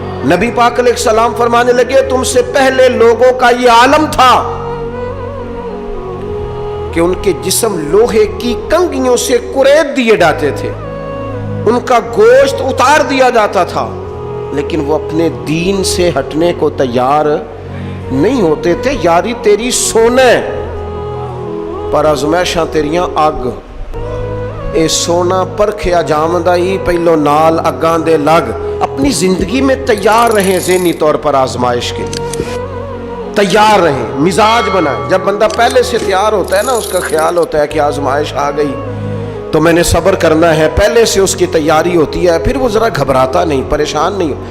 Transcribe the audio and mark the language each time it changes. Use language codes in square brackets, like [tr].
[ur] نبی پاک علیہ السلام فرمانے لگے تم سے پہلے لوگوں کا یہ عالم تھا کہ ان کے جسم لوہے کی کنگھیوں سے کریت دیے جاتے تھے، ان کا گوشت اتار دیا جاتا تھا، لیکن وہ اپنے دین سے ہٹنے کو تیار نہیں ہوتے تھے. [pa] یاری تیری سونے پر ازمائشاں تیریاں اگ، اے سونا پرکھیا جامدہ ہی پہلو نال اگاں دے لگ. [ur] اپنی زندگی میں تیار رہیں، ذہنی طور پر آزمائش کے لیے تیار رہیں، مزاج بنائیں. جب بندہ پہلے سے تیار ہوتا ہے نا، اس کا خیال ہوتا ہے کہ آزمائش آ گئی تو میں نے صبر کرنا ہے، پہلے سے اس کی تیاری ہوتی ہے، پھر وہ ذرا گھبراتا نہیں، پریشان نہیں.